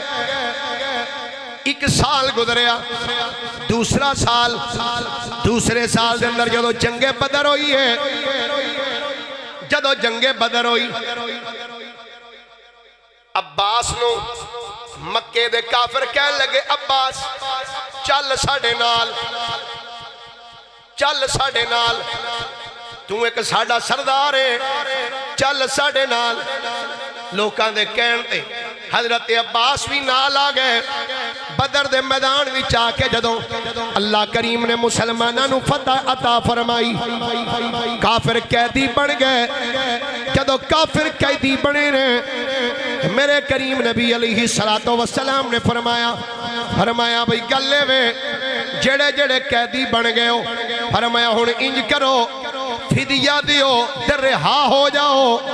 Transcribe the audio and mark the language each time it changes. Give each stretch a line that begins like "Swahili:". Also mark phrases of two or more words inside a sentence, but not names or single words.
Punjabi: 1 سال گزریا دوسرا سال دوسرے سال دے اندر جدو جنگ بدر ہوئی ہے جدو جنگ بدر ہوئی عباس نو مکے دے کافر کہنے لگے عباس چل ساڑے نال چل ساڑے نال تو ایک ساڑا سردار ہے چل ساڑے نال. لوکاں دے کہن تے حضرت عباس بھی نال آ گئے بدر دے میدان وچ آ کے جدوں اللہ کریم نے مسلماناں نو فتح عطا فرمائی کافر قیدی بن گئے جدوں کافر قیدی بنے نے میرے کریم نبی علیہ السلام نے فرمایا بھئی گلے وے جڑے جڑے قیدی بن گئے ہو فرمایا ہن انج کرو فدیہ دیو تے رہا ہو جاؤ